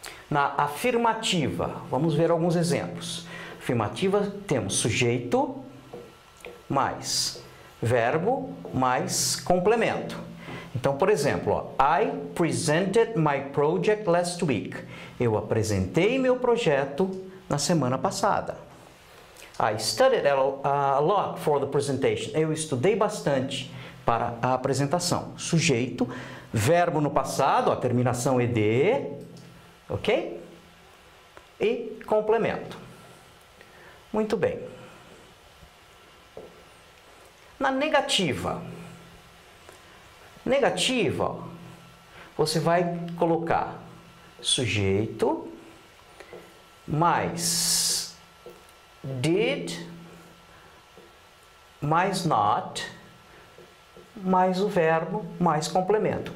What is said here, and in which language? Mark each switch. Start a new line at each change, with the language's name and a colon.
Portuguese: Na afirmativa, vamos ver alguns exemplos. Afirmativa, temos sujeito mais verbo mais complemento. Então, por exemplo, ó,
English: I presented my project last week.
Portuguese: Eu apresentei meu projeto na semana passada.
English: I studied a lot for the presentation.
Portuguese: Eu estudei bastante para a apresentação. Sujeito, verbo no passado, a terminação ED, ok? E complemento. Muito bem. Na negativa. Negativa, você vai colocar sujeito mais did mais not mais o verbo mais complemento.